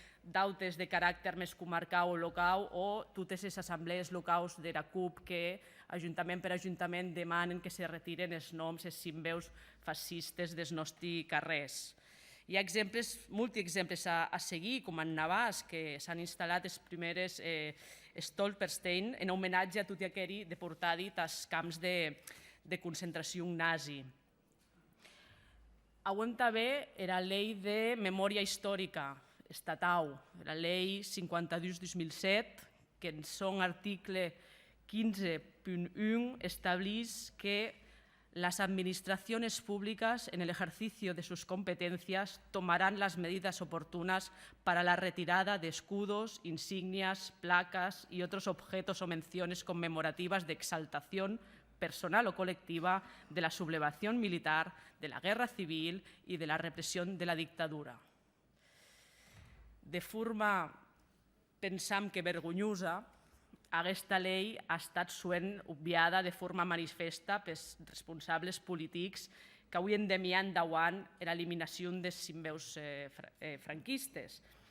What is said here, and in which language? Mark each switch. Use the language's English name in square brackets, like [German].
[Catalan] d'altres de caràcter més comarcal o local o totes les assemblees locals de la CUP que ajuntament per ajuntament demanen que se retiren els noms, els símbols fascistes dels nostres carrers. Hi ha exemples, multiexemples a seguir, com en Navàs, que s'han instal·lat els primers Stolperstein en homenatge a tot aquell deportat als camps de concentració nazi. Avui també la llei de memòria històrica estatal, la llei 52/2007, que en son article 15.1 estableix que [Spanish] las administraciones públicas en el ejercicio de sus competencias tomarán las medidas oportunas para la retirada de escudos, insignias, placas y otros objetos o menciones conmemorativas de exaltación personal o colectiva de la sublevación militar, de la guerra civil y de la represión de la dictadura. [Catalan] De forma, pensam que vergonyosa, aquesta llei ha estat sovint obviada de forma manifesta pels responsables polítics que avui en dia endavant l'eliminació dels símbols franquistes.